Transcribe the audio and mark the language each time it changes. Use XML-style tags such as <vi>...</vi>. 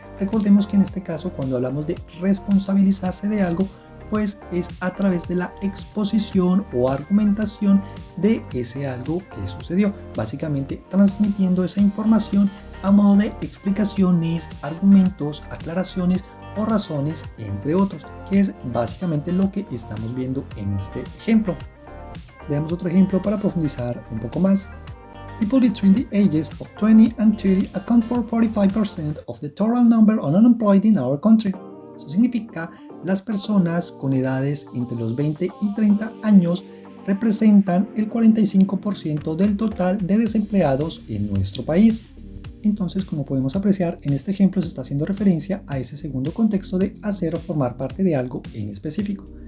<es>Recordemos que en este caso, cuando hablamos de responsabilizarse de algo, pues es a través de la exposición o argumentación de ese algo que sucedió, básicamente transmitiendo esa información a modo de explicaciones, argumentos, aclaraciones o razones, entre otros, que es básicamente lo que estamos viendo en este ejemplo. Veamos otro ejemplo para profundizar un poco más.</es> <en>People between the ages of 20 and 30 account for 45% of the total number of unemployed in our country.</en> <es>Eso significa, las personas con edades entre los 20 y 30 años representan el 45% del total de desempleados en nuestro país. Entonces, como podemos apreciar, en este ejemplo se está haciendo referencia a ese segundo contexto de hacer o formar parte de algo en específico.</es>